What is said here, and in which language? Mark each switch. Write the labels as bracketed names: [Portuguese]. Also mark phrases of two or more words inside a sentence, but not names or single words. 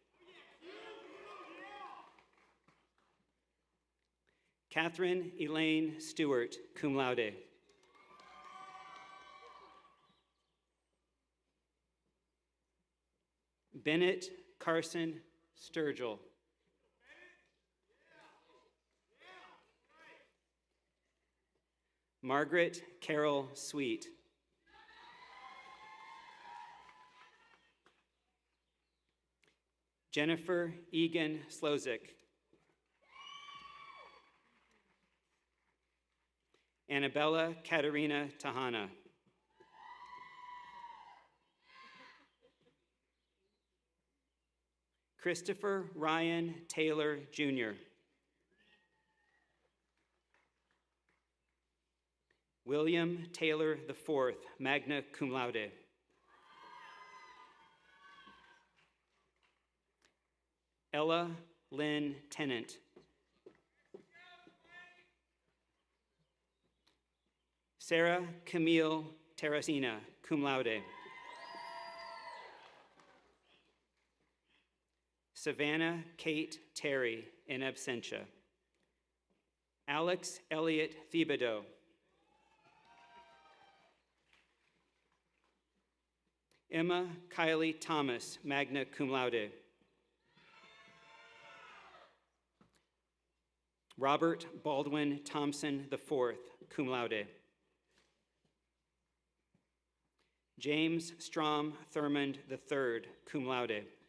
[English] Catherine Elaine Stewart, [Latin] cum laude. [English] Bennett Carson Sturgill. Margaret Carol Sweet. Jennifer Egan Slozik. Annabella Katerina Tahana. Christopher Ryan Taylor, Jr. William Taylor IV, [Latin] magna cum laude. [English] Ella Lynn Tennant. Sarah Camille Terracina, [Latin] cum laude. [English] Savannah Kate Terry, [Latin] in absentia. [English] Alex Elliott Thibodeau. Emma Kylie Thomas, [Latin] magna cum laude. [English] Robert Baldwin Thompson IV, [Latin] cum laude. [English] James Strom Thurmond III, [Latin] cum laude.